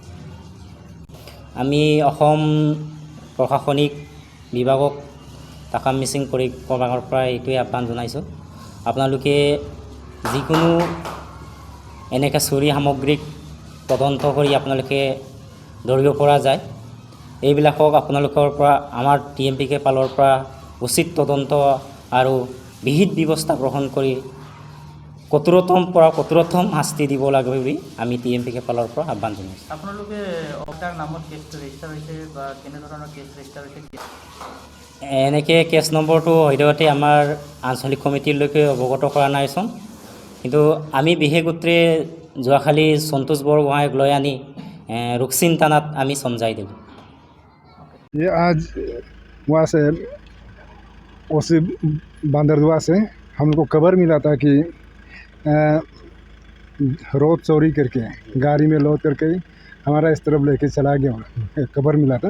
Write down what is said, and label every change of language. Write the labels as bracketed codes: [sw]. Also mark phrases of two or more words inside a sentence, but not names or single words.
[as] আমি অসম প্ৰশাসনিক বিভাগক তাকাম মিচিং পৰিক্ৰমাৰ পৰা এইটোৱে আহ্বান জনাইছোঁ, আপোনালোকে যিকোনো এনেকৈ চুৰি সামগ্ৰীক তদন্ত কৰি আপোনালোকে ধৰিব পৰা যায়, এইবিলাকক আপোনালোকৰ পৰা আমাৰ TMPK ফালৰ পৰা উচিত তদন্ত আৰু বিহিত ব্যৱস্থা গ্ৰহণ কৰি কঠোৰতম শাস্তি দিব লাগে বুলি আমি TMPK ফালৰ পৰা আহ্বান জনাইছোঁ। আপোনালোকে অকার নামত কেছটো ৰেজিষ্টাৰ হৈছে বা কেনেধৰণৰ কেছ ৰেজিষ্টাৰ হৈছে? এনেকৈ কেছ নম্বৰটো সদ্যহতে আমাৰ আঞ্চলিক কমিটিলৈকে অৱগত কৰা নাইচোন, কিন্তু আমি বিশেষ সূত্ৰে যোৱাকালি সন্তোষ বৰগোহাঁইক লৈ আনি ৰুকছিন থানাত আমি সমঝাই দিল। [hi] ये आज वहाँ से ओसी बांदरदुआ से हम लोग को खबर मिला था कि रोड चोरी करके गाड़ी में लोड करके हमारा इस तरफ लेके चला गया, खबर मिला था।